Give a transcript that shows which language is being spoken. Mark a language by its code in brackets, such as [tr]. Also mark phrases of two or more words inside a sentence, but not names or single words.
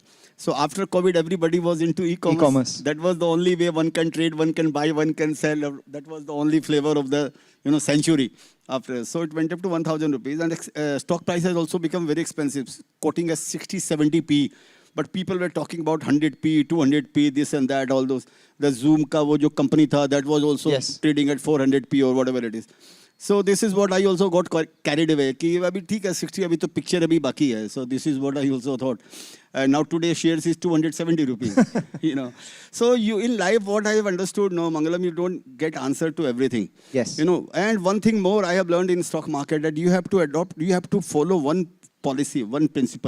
[en] So after COVID, everybody was into e-commerce. That was the only way one can trade, one can buy, one can sell. That was the only flavor of the century. After, so it went up to 1,000 rupees, and stock price has also become very expensive, quoting as 60–70p. But people were talking about 100p, 200p, this and that, all those. [hi] The Zoom ka wo jo company tha, [en] that was also trading at 400p or whatever it is. So this is what I also got carried away. [hi] कि अभी ठीक है 60 अभी तो picture अभी बाकी है. [en] So this is what I also thought. Now today shares is 270 rupees. You know. So you in life what I have understood, no Mangalam, you don't get answer to everything. Yes. You know. And one thing more I have learned in stock market that you have to follow one policy, one principle.